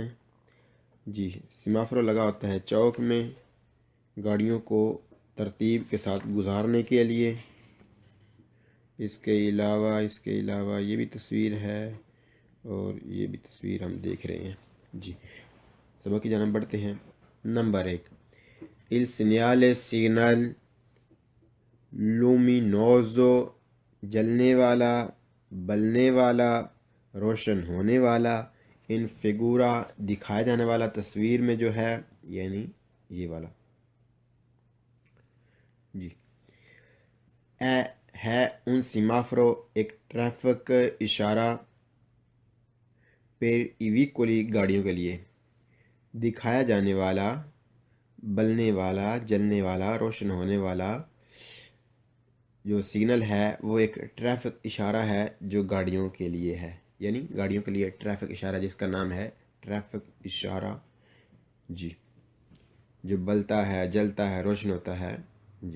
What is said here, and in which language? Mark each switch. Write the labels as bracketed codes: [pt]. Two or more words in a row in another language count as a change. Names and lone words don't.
[ur] جی سیمافورو لگا ہوتا ہے چوک میں گاڑیوں کو ترتیب کے ساتھ گزارنے کے لیے. اس کے علاوہ یہ بھی تصویر ہے اور یہ بھی تصویر ہم دیکھ رہے ہیں. جی سبق کی جانب بڑھتے ہیں. نمبر 1 [it] il segnale signal luminoso [ur] جلنے والا بلنے والا روشن ہونے والا [it] in figura [ur] دکھایا جانے والا تصویر میں جو ہے یعنی یہ والا. جی ہے [it] un semaforo [ur] ایک ٹریفک اشارہ [it] per i veicoli [ur] گاڑیوں کے لیے. دکھایا جانے والا، بلنے والا، جلنے والا، روشن ہونے والا جو سگنل ہے وہ ایک ٹریفک اشارہ ہے جو گاڑیوں کے لیے ہے، یعنی گاڑیوں کے لیے ٹریفک اشارہ جس کا نام ہے ٹریفک اشارہ، جی، جو بلتا ہے، جلتا ہے، روشن ہوتا ہے، جی۔